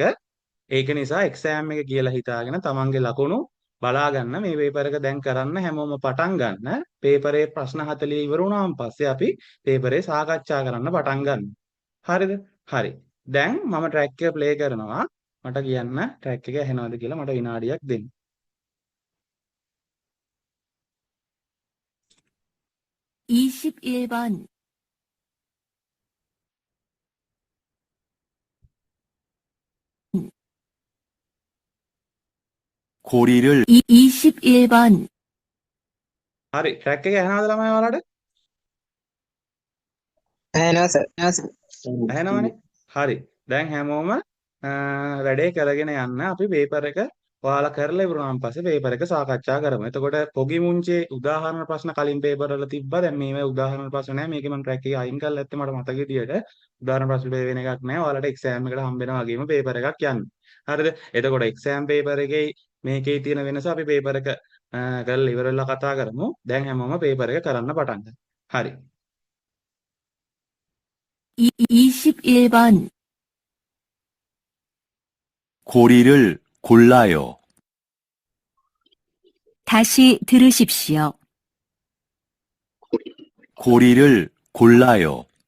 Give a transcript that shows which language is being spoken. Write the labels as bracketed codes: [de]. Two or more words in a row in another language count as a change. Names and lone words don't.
[si] ඒක නිසා එක්සෑම් එක කියලා හිතාගෙන තමන්ගේ ලකුණු බලා ගන්න මේ පේපර් එක දැන් කරන්න හැමෝම පටන් ගන්න. පේපරේ ප්‍රශ්න 40 ඉවර වුණාන් පස්සේ අපි පේපරේ සාකච්ඡා කරන්න පටන් ගන්න. හරිද? හරි. දැන් මම ට්‍රැක් එක ප්ලේ කරනවා. මට කියන්න ට්‍රැක් එක ඇහෙනවද කියලා මට විනාඩියක් දෙන්න. [ko] 21번 고리를 21번 [si] හරි ට්‍රැක් එක ඇහෙනවද ළමයි ඔයාලට? ඇහෙනවා සර්. ඇහෙනවනේ. හරි. දැන් හැමෝම වැඩේ කරගෙන යන්න අපි පේපර් එක ඔයාලා කරලා ඉවරුනාන් පස්සේ පේපර් එක සාකච්ඡා කරමු. එතකොට [ko] 보기 문제 [si] උදාහරණ ප්‍රශ්න කලින් පේපර් වල තිබ්බා. දැන් මේවා උදාහරණ ප්‍රශ්න නැහැ. මේකේ මම ට්‍රැක් එක අයින් කරලා ඇත්තේ මට මතක විදියට. උදාහරණ ප්‍රශ්න වෙන එකක් නැහැ. ඔයාලට එක්සෑම් එකට හම්බ වෙනා වගේම පේපර් එකක් යන්න. හරිද? එතකොට එක්සෑම් පේපර් එකේ මේකේ තියෙන වෙනස අපි පේපර් එක කරලා ඉවරලා කතා කරමු. දැන් හැමෝම පේපර් එක කරන්න පටන් ගන්න. හරි. [ko] 21번 고리를 골라요. 다시 들으십시오. 고리를 골라요.